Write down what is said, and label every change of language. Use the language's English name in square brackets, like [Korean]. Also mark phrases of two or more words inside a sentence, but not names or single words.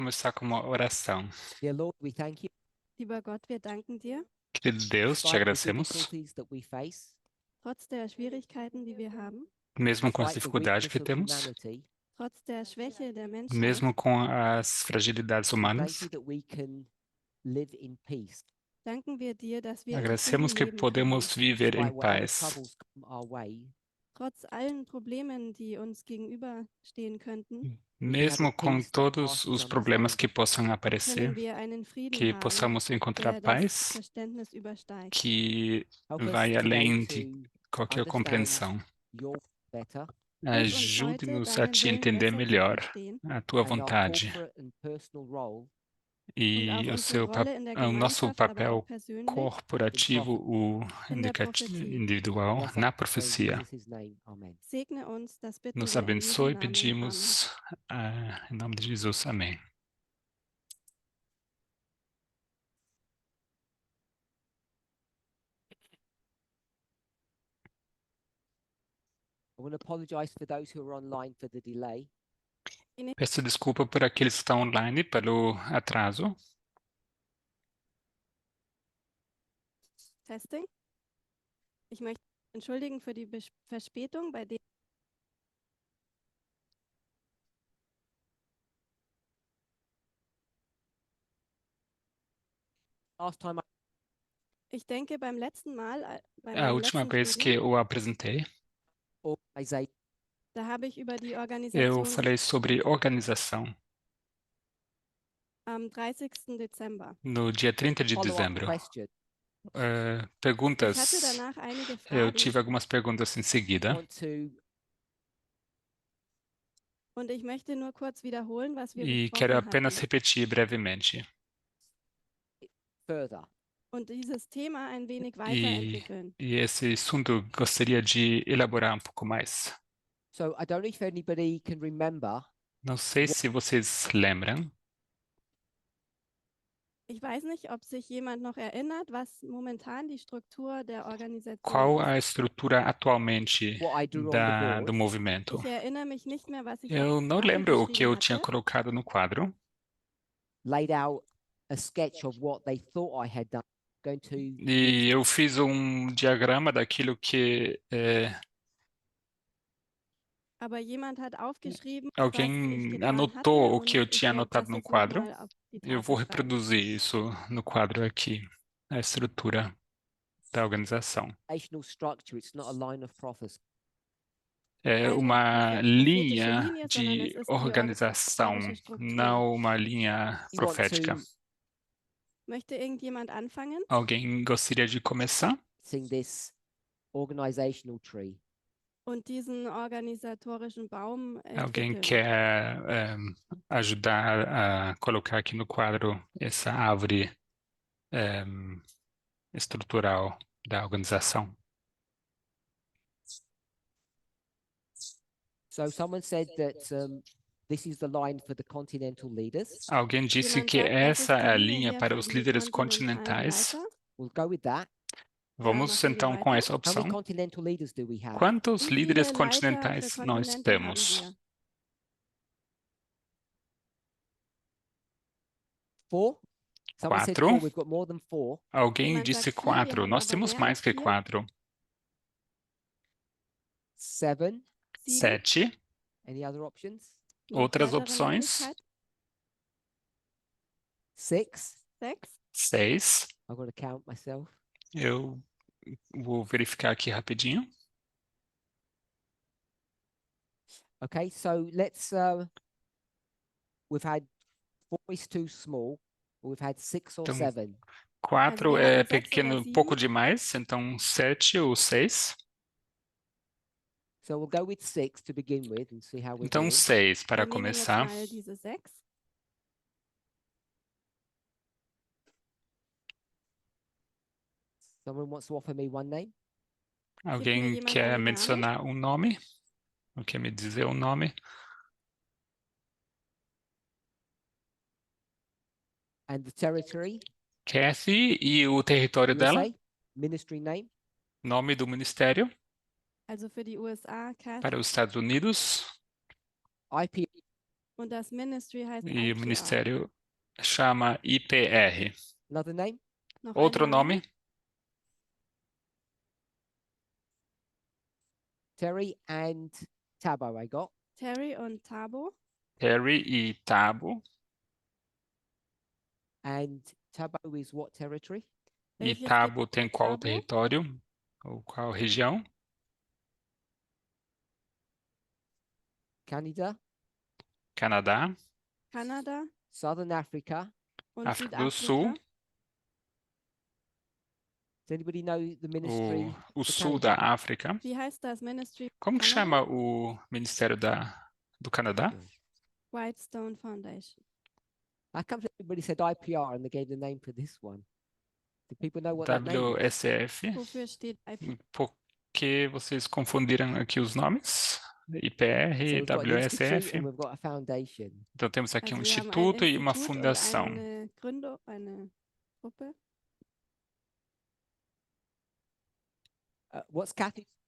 [Portuguese] Começar com uma oração. [English] Dear Lord, we thank you. [German] Lieber Gott, wir danken dir, [Portuguese] Querido Deus, te [English] Despite the [Portuguese] agradecemos, [English] difficulties that we face, [German] trotz der Schwierigkeiten, die wir haben, [Portuguese] mesmo com as [English] despite the [Portuguese] dificuldades que [English] weakness of [Portuguese] temos, [English] humanity, [German] trotz der Schwäche der Menschheit. [Portuguese] mesmo com as fragilidades [English] we thank [Portuguese] humanas. [English] you that we can live in peace. [German] Danken wir dir, dass wir in [Portuguese] Agradecemos [German] Frieden [Portuguese] que [German] leben [Portuguese] podemos [German] können. [Portuguese] viver em [English] Despite whatever [Portuguese] paz, [English] troubles come our way, [German] Trotz allen Problemen, die uns gegenüberstehen könnten, [Portuguese] mesmo com todos os problemas que possam [German] können [Portuguese] aparecer, [German] wir einen Frieden [Portuguese] que [German] haben, [Portuguese] possamos encontrar [German] der das [Portuguese] paz [German] Verständnis übersteigt. [Portuguese] que [English] help us [Portuguese] vai além [English] today [Portuguese] de [English] to [Portuguese] qualquer [English] understand [Portuguese] compreensão. [English] your better [German] Hilf uns heute, [Portuguese] Ajude-nos a [German] deinen [Portuguese] te [German] Willen [Portuguese] entender [German] besser zu [Portuguese] melhor, [German] verstehen [Portuguese] a tua [English] and our [Portuguese] vontade [English] corporate and personal role [German] und auch [Portuguese] e [German] unsere Rolle in der [Portuguese] o nosso [German] Gemeinschaft, aber [Portuguese] papel [German] auch persönlich [Portuguese] corporativo, o [German] in der Prophetie. [Portuguese] individual, [English] bless [Portuguese] na [English] us in [Portuguese] profecia. [English] Jesus' name. Amen. [German] Segne uns, das bitten [Portuguese] Nos [German] wir in Jesu [Portuguese] abençoe e [German] Namen. Amen. [Portuguese] pedimos em nome de Jesus. Amém. [English] I want to apologize for those who are online for the delay. [Portuguese] Peço desculpa por aqueles que estão online pelo atraso. [English] Testing. [German] Ich möchte mich entschuldigen für die Verspätung, bei der [English] Last time [German] ich denke beim letzten Mal, bei [Portuguese] A [German] meinem [Portuguese] última [German] letzten [Portuguese] vez que [German] Reden, [Portuguese] eu apresentei, [English] organization [German] da habe ich über die [Portuguese] eu [German] Organisation [Portuguese] falei sobre organização. [German] am 30. Dezember. [Portuguese] No dia 30 de [English] follow-up [Portuguese] dezembro. [English] question. [German] Ich hatte [Portuguese] Perguntas. [German] danach einige [Portuguese] Eu [German] Fragen [Portuguese] tive algumas perguntas em [English] I [Portuguese] seguida. [English] want to [German] und ich möchte nur kurz wiederholen, was wir [Portuguese] E quero [German] besprochen [Portuguese] apenas [German] hatten [Portuguese] repetir brevemente. [English] further. [German] und dieses Thema ein wenig [Portuguese] E, [German] weiterentwickeln. [Portuguese] e esse assunto gostaria de elaborar um pouco mais. [English] So I don't know if anybody can remember. [Portuguese] Não sei se vocês lembram. [German] Ich weiß nicht, ob sich jemand noch erinnert, was momentan die Struktur der Organisation [Portuguese] Qual [German] ist. [Portuguese] a estrutura atualmente [English] What I drew on the board. [Portuguese] do movimento? [German] Ich erinnere mich nicht mehr, was ich [Portuguese] Eu [German] auf [Portuguese] não [German] die Tafel [Portuguese] lembro o que eu [German] geschrieben [Portuguese] tinha [German] hatte. [Portuguese] colocado no quadro. [English] Laid out a sketch of what they thought I had done. Going to [Portuguese] E eu fiz um diagrama daquilo que [German] Aber jemand hat aufgeschrieben, was ich [Portuguese] alguém [German] getan [Portuguese] anotou [German] hatte, [Portuguese] o que eu [German] und ich [Portuguese] tinha [German] werde [Portuguese] anotado [German] das [Portuguese] no [German] jetzt [Portuguese] quadro. [German] nochmal auf die [Portuguese] Eu [German] Tafel [Portuguese] vou [German] schreiben. [Portuguese] reproduzir isso no quadro aqui, a estrutura da organização. [English] organizational structure. It's not a line of prophecy. [Portuguese] É [German] Keine [Portuguese] uma [German] prophetische [Portuguese] linha [German] Linie, sondern [Portuguese] de [German] es ist die [Portuguese] organização, [German] organisatorische Struktur. [Portuguese] não uma linha [English] You want [Portuguese] profética. [English] to [German] Möchte irgendjemand anfangen? [Portuguese] Alguém gostaria de começar? [English] sing this organizational tree. [German] Und diesen organisatorischen Baum [Portuguese] Alguém [German] entwickeln. [Portuguese] quer ajudar a colocar aqui no quadro essa árvore estrutural da organização? [English] So someone said that this is the line for the continental leaders. [Portuguese] Alguém disse [German] Jemand [Portuguese] que [German] sagt, das ist [Portuguese] essa [German] die [Portuguese] é a [German] Linie [Portuguese] linha [German] hier [Portuguese] para [German] für [Portuguese] os [German] die [Portuguese] líderes [German] kontinentalen [Portuguese] continentais. [German] Leiter. [English] We'll go with that. [Portuguese] Vamos [German] machen wir [Portuguese] então com [German] weiter. [Portuguese] essa [English] How [Portuguese] opção. [English] many continental leaders do we have? [Portuguese] Quantos [German] Wie [Portuguese] líderes [German] viele Leiter [Portuguese] continentais [German] für [Portuguese] nós [German] Kontinente [Portuguese] temos? [German] haben wir? 4? [English] Someone said 4. 4. We've got more than 4. [Portuguese] Alguém [German] Jemand [Portuguese] disse [German] sagt 4, 4. wir haben [Portuguese] Nós [German] aber [Portuguese] temos [German] mehr [Portuguese] mais [German] als [Portuguese] que 4. 4. 7. 7. [English] Any other options? [German] Noch [Portuguese] Outras [German] weitere [Portuguese] opções? [German] Möglichkeiten? 6. 6. 6. [English] I've got to count myself. [Portuguese] Eu vou verificar aqui rapidinho. [English] Okay, so let's. We've had 4 is too small. We've had 6 or [Portuguese] Então, 7. 4 [German] wir [Portuguese] é [German] hatten 6 [Portuguese] pequeno, [German] oder 7. [Portuguese] pouco demais, então 7 ou 6. [English] So we'll go with 6 to begin with and see how we're [Portuguese] Então [English] doing. [Portuguese] 6 para [German] Wir nehmen jetzt [Portuguese] começar. [German] mal diese 6. [English] Someone wants to offer me one name? [Portuguese] Alguém [German] jemand [Portuguese] quer [German] einen [Portuguese] mencionar um nome? Ou quer me dizer um nome? [English] And the territory? [Portuguese] Kathy e o território dela? [English] USA? Ministry name? [Portuguese] Nome do ministério [German] Also für die USA, Kathy. [Portuguese] para os Estados Unidos? IP? [German] Und das Ministry heißt [Portuguese] E o IPR. ministério chama IPR. [English] Another name? [German] Noch [Portuguese] Outro [German] ein Name? [Portuguese] nome, [English] Terry and Tabo, I got. [German] Terry und Thabo. [Portuguese] Terry e Tabo. [English] And Tabo is what territory? [Portuguese] E [German] Welches [Portuguese] Tabo tem [German] Gebiet [Portuguese] qual [German] Thabo? [Portuguese] território? Ou qual região? [English] Canada, [Portuguese] Canadá, [German] Kanada [English] Southern Africa. [German] und [Portuguese] África do Sul, [German] Südafrika. [English] Does anybody know the ministry? [Portuguese] o [English] for [Portuguese] sul [English] Canada? [Portuguese] da África. [German] Wie heißt das Ministry? [Portuguese] Como que [English] Canada? [Portuguese] chama o Ministério do Canadá? [English] Whitestone Foundation. How come everybody said IPR and they gave the name for this one? Do people know what that name is? WSF. [German] Wofür steht IPR? [Portuguese] Por que vocês confundiram aqui os nomes? IPR, [English] So we've got an institute WSF. and we've got a foundation. [Portuguese] Então temos aqui [German] Also [Portuguese] um [German] wir haben ein [Portuguese] instituto e uma [German] Institut und [Portuguese] fundação. [German] eine Gründung, eine Gruppe. [English] What's Kathy?